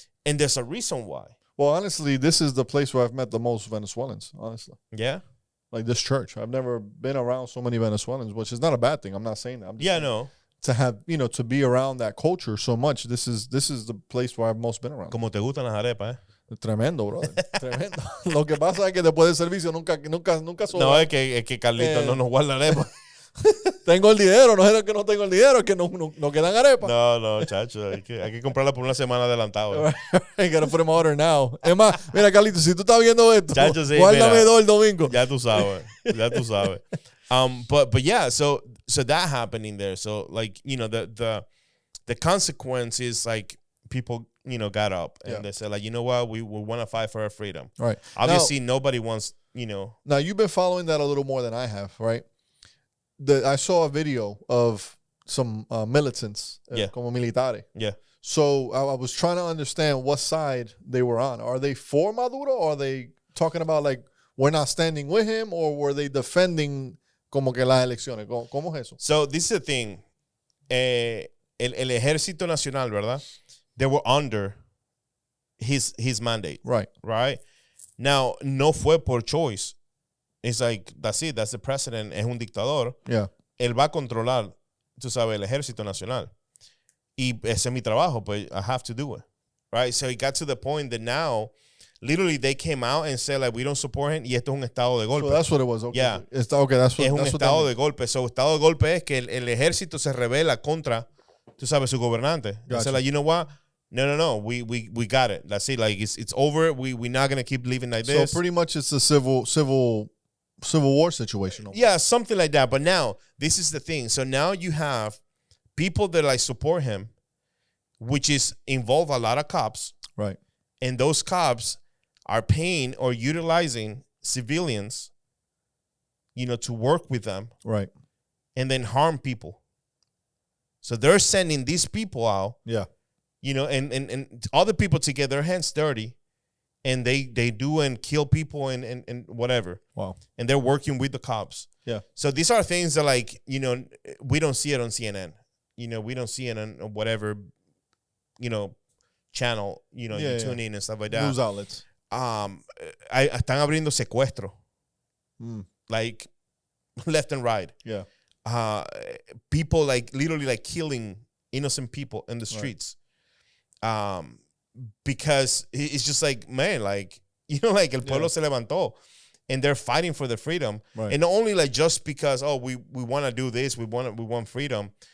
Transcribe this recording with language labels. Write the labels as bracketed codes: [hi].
[en] And there's a reason why. Well, honestly, this is the place where I've met the most Venezuelans, honestly. Yeah? Like this church. I've never been around so many Venezuelans, which is not a bad thing. I'm not saying that. I'm just no. To have, to be around that culture so much, this is the place where I've most been around. [es] Como te gustan las arepas, Tremendo, brother. Tremendo. Lo que pasa es que después del servicio nunca sobra. No, es que Carlito no nos guarda arepas. Tengo el dinero, no es que no tengo el dinero, es que no quedan arepas. No, chacho, hay que comprarla por una semana adelantado. [en] I gotta put them order now. [es] Es más, mira, Carlito, si tú estás viendo esto, chacho, sí, guárdame dos el domingo. Ya tú sabes. [en] But yeah, so that happening there. So like, the consequence is like people, got up and they said like, you know what, we want to fight for our freedom. Right. Obviously, nobody wants, Now, you've been following that a little more than I have, right? I saw a video of some militants, [es] como militares. [en] Yeah. So I was trying to understand what side they were on. Are they for Maduro, or are they talking about like we're not standing with him, or were they defending [es] como que las elecciones? ¿Cómo es eso? [en] So this is the thing. [es] El Ejército Nacional, ¿verdad? [en] They were under his mandate. Right. Now, [es] no fue por [en] choice. It's like, that's it. That's the president. [es] Es un dictador. [en] Yeah. [es] Él va a controlar, tú sabes, el Ejército Nacional. Y ese es mi trabajo, [en] but I have to do it. Right? So it got to the point that now, literally, they came out and said, like, we don't support him, [es] y esto es un estado de golpe. [en] So that's what it was. Okay. Yeah. That's [es] es un estado de golpe. So, estado de golpe es que el ejército se rebela contra, tú sabes, su gobernante. [en] Gotcha. They said, like, you know what? No. We got it. That's it. Like, it's over. We're not going to keep living like this. So pretty much it's a civil war situation. Yeah, something like that. But now, this is the thing. So now you have people that like support him, which is involve a lot of cops. Right. And those cops are paying or utilizing civilians, to work with them. Right. And then harm people. So they're sending these people out. Yeah. And other people to get their hands dirty. And they do and kill people and whatever. Wow. And they're working with the cops. Yeah. So these are things that like, we don't see it on CNN. We don't see it on whatever, channel, you tune in and stuff like that. News outlets. [es] Están abriendo secuestro. [en] Like left and right. Yeah. People like literally like killing innocent people in the streets. Right. Because it's just like, man, like, like [es] el pueblo se levantó [en] and they're fighting for their freedom. Right. And not only like just because, we want to do this, we want freedom.